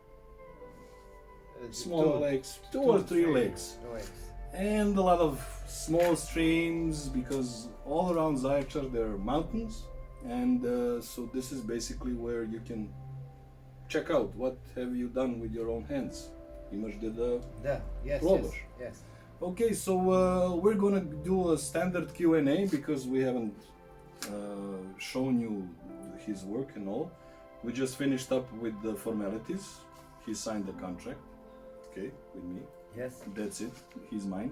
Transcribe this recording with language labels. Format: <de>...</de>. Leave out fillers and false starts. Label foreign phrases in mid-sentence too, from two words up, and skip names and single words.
<en>Small lakes, two or three lakes. And a lot of small streams, because all around Zaječar there are mountains. And so this is basically where you can check out what have you done with your own hands.</en> <sr>Imaš da probaš.</sr> <en>Yes. Okay, so we're gonna do a standard Q&A because we haven't shown you his work and all. We just finished up with the formalities. He signed the contract, okay, with me. Yes. That's it, he's mine.</en>